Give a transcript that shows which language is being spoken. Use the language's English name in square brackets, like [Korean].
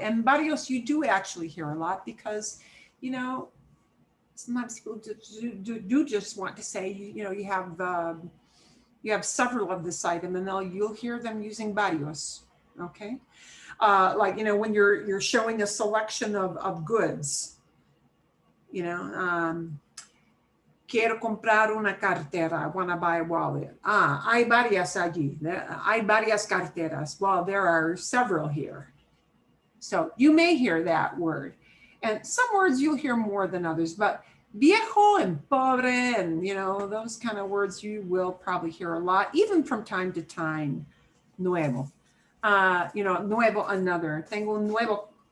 [English] And varios you do actually hear a lot because, sometimes people do just want to say, you have several of this item, and you'll hear them using varios, okay? Like, when you're showing a selection of goods, [Spanish] quiero comprar una cartera, [English] I want to buy a wallet. [Spanish] Hay varias allí, hay varias carteras. [English] Well, there are several here. So you may hear that word. And some words you'll hear more than others, but viejo and pobre and, those kind of words you will probably hear a lot, even from time to time. Nuevo. Nuevo, another. [Spanish] Tengo un nuevo